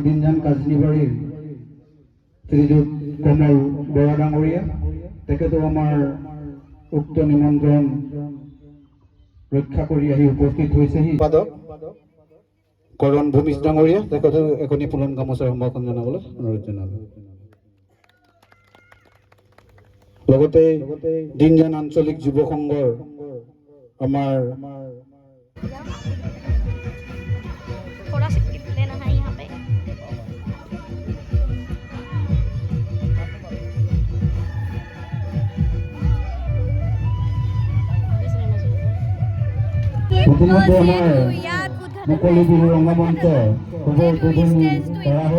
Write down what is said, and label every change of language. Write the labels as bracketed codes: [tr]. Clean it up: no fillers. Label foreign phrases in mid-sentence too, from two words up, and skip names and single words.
[as] দিনজান কাজনিবাড়ির শ্রীযুত কমল বৰা ডাঙৰীয়া তেখেতো আমাৰ উক্ত নিমন্ত্ৰণ ৰক্ষা কৰি আহি উপস্থিত হৈছেহি। কৰণ ভূমিজ ডাঙৰীয়া তেখেতো এখনি ফুলন গামোচাৰ সম্ভাষণ জনাবলৈ অনুৰোধ জনালোঁ। লগতে দিনজান আঞ্চলিক যুৱ সংঘৰ আমাৰ [hi] थोड़ा सा क्लिप लेना है यहाँ पे [as] ইতিমধ্যে আমাৰ মুকলি বিহু ৰংগমঞ্চ খবৰ উদ্বোধনী কৰা হ'ল।